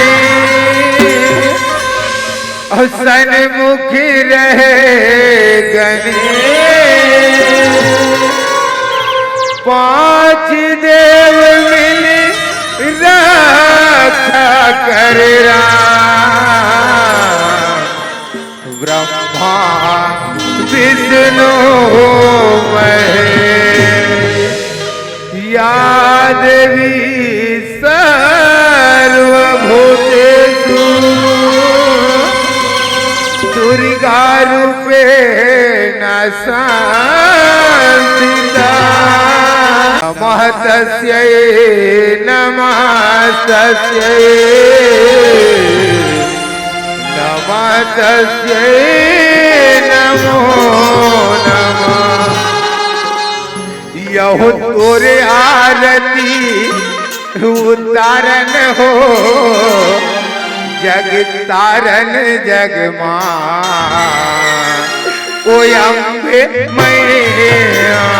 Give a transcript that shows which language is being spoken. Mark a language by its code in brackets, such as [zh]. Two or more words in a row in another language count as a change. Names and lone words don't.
[hi] और सन्मुख रहे गणेश, 5 देव मिल रक्षा कर ब्रह्मा विष्णु महेश, या देवी [sa] सर्वभूतेषु दुर्गा रूपेण संस्थिता, नमः तस्यै नमस्तस्यै, नमः तस्यै नमो नमः। [hi] यहो तोरे आरती उतारन हो, जग तारन जगमां, ओ अम्बे मैया।